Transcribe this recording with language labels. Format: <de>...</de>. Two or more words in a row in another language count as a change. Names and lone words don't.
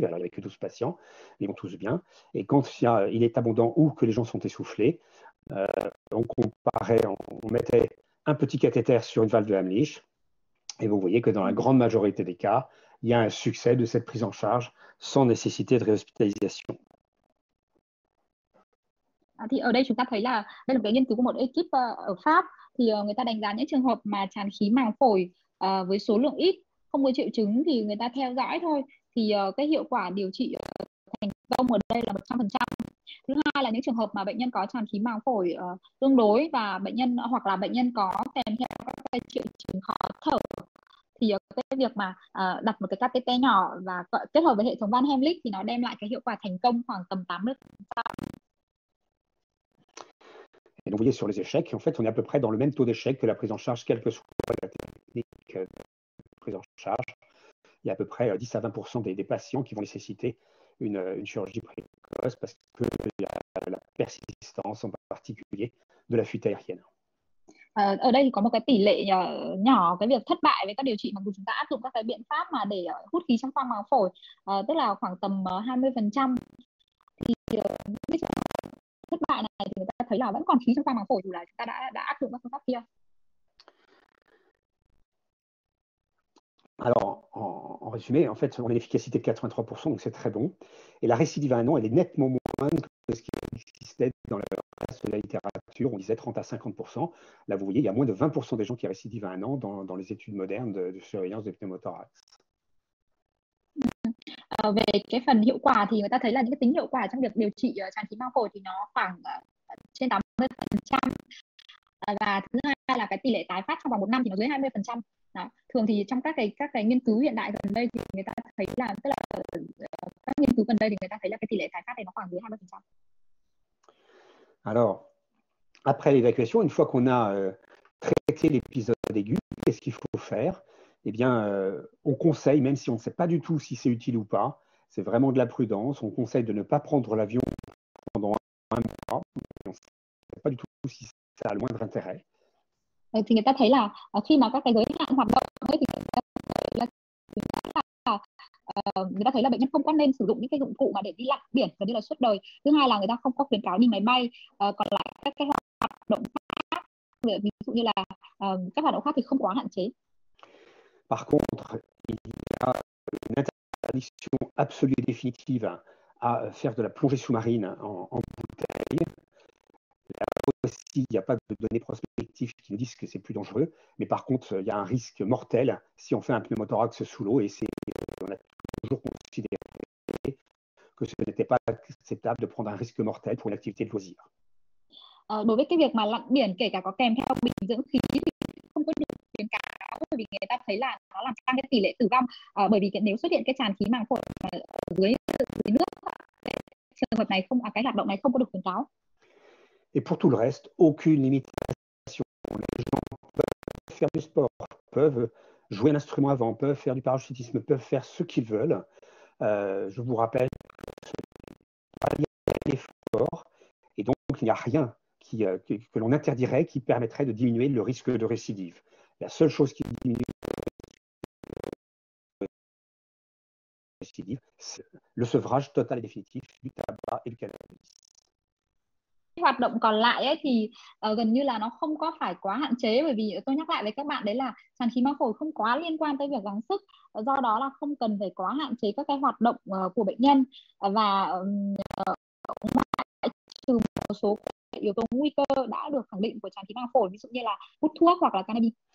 <fr>Alors, il n'y avait que 12 patients, mais ils vont tous bien. Et quand il est abondant ou que les gens sont essoufflés, on mettait un petit cathéter sur une valve de Heimlich. Et vous voyez que dans la grande majorité des cas, il y a un succès de cette prise en charge sans nécessité de réhospitalisation.</fr> <vi>Thì ở đây chúng ta thấy là đây là một cái nghiên cứu của một ekip ở Pháp, thì người ta đánh giá những trường hợp mà tràn khí màng phổi với số lượng ít, không có triệu chứng thì người ta theo dõi thôi, thì cái hiệu quả điều trị thành công ở đây là 100%. Thứ hai là những trường hợp mà bệnh nhân có tràn khí màng phổi tương đối và bệnh nhân hoặc là bệnh nhân có kèm theo các triệu chứng khó thở, thì cái việc mà đặt một cái catheter nhỏ và kết hợp với hệ thống van Heimlich thì nó đem lại cái hiệu quả thành công khoảng tầm 80%.</vi> <fr>Et donc, vous voyez sur les échecs, en fait, on est à peu près dans le même taux d'échec que la prise en charge, quelle que soit la technique de prise en charge. Il y a à peu près 10 à 20% des patients qui vont nécessiter une chirurgie précoce parce qu'il y a la persistance en particulier de la fuite aérienne.</fr> <vi>Ở đây thì có một cái tỷ lệ nhỏ cái việc thất bại với các điều trị mặc dù chúng ta áp dụng các cái biện pháp mà để hút khí trong khoang màng phổi, tức là khoảng tầm 20%. Thì cái thất bại này thì người ta thấy là vẫn còn khí trong khoang màng phổi dù là chúng ta đã áp dụng các phương pháp kia.</vi> <fr>Alors, en résumé, en fait, on a une efficacité de 83%, donc c'est très bon. Et la récidive à 1 an, elle est nettement moindre que ce qui existait dans le reste de la littérature. On disait 30 à 50%. Là, vous voyez, il y a moins de 20% des gens qui récidivent à 1 an dans les études modernes de surveillance des pneumothorax.</fr> <vi>Về cái phần hiệu quả thì người ta thấy là những cái tính hiệu quả trong việc điều trị tràn khí màng phổi thì nó khoảng trên 80%. Và thứ hai là cái tỷ lệ tái phát trong vòng 1 năm thì nó dưới 20%. Đó. Thường thì trong các cái nghiên cứu hiện đại gần đây thì người ta thấy là, tức là các nghiên cứu gần đây thì người ta thấy là cái tỷ lệ tái phát này nó khoảng dưới 20%.</vi> <fr>Alors, après l'évacuation, une fois qu'on a traité l'épisode aigu, qu'est-ce qu'il faut faire? Eh bien, on conseille, même si on ne sait pas du tout si c'est utile ou pas, c'est vraiment de la prudence, on conseille de ne pas prendre l'avion pendant un mois, on ne sait pas du tout si ça a le moindre intérêt.</fr> <vi>Thì người ta thấy là khi mà các cái giới hạn hoạt động ấy, thì người ta thấy là bệnh nhân không có nên sử dụng những cái dụng cụ mà để đi lặn biển gần như là suốt đời. Thứ hai là người ta không có khuyến cáo đi máy bay. Còn lại các cái hoạt động khác, ví dụ như là các hoạt động khác thì không quá hạn chế.</vi> <fr>Par contre, il y a une interdiction absolue et définitive à faire de la plongée sous-marine en bouteille. Là aussi, il n'y a pas de données prospectives qui nous disent que c'est plus dangereux, mais par contre, il y a un risque mortel si on fait un pneumothorax sous l'eau, et on a toujours considéré que ce n'était pas acceptable de prendre un risque mortel pour une activité de loisir.</fr> <vi>Đối với cái việc mà lặn biển kể cả có kèm theo bình dưỡng khí thì không có được khuyến cáo, bởi vì người ta thấy là nó làm tăng cái tỷ lệ tử vong, bởi vì nếu xuất hiện cái tràn khí màng phổi ở dưới nước, trường hợp này không, cái hoạt động này không có được khuyến cáo.</vi> <fr>Et pour tout le reste, aucune limitation. Les gens peuvent faire du sport, peuvent jouer un instrument avant, peuvent faire du parachutisme, peuvent faire ce qu'ils veulent. Je vous rappelle que ce n'est pas lié à l'effort, et donc il n'y a rien que l'on interdirait qui permettrait de diminuer le risque de récidive. La seule chose qui diminue le risque de récidive, c'est le sevrage total et définitif du tabac et du cannabis.</fr> <vi>Hoạt động còn lại ấy thì gần như là nó không có phải quá hạn chế, bởi vì tôi nhắc lại với các bạn đấy là tràn khí màng phổi không quá liên quan tới việc gắng sức, do đó là không cần phải quá hạn chế các cái hoạt động của bệnh nhân, và trừ một số yếu tố nguy cơ đã được khẳng định của tràn khí màng phổi, ví dụ như là hút thuốc hoặc là cannabis.</vi>